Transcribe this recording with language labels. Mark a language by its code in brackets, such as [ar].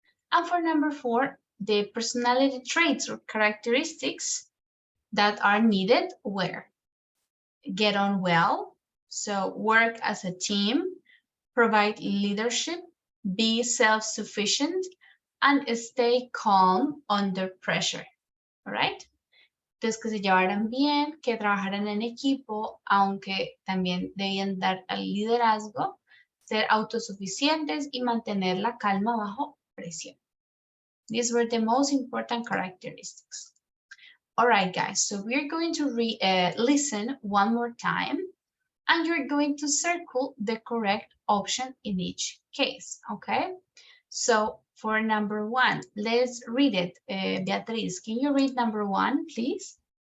[en] And for number 4, the personality traits or characteristics that are needed were get on well, so work as a team, provide leadership, be self-sufficient, and stay calm under pressure. All right? [es] Entonces, que se llevaran bien, que trabajaran en equipo, aunque también debían dar al liderazgo, ser autosuficientes y mantener la calma bajo presión. [en] These were the most important characteristics. All right, guys, so we're going to listen one more time, and you're going to circle the correct option in each case, okay? So for number 1, let's read it. Beatriz, can you read number 1, please?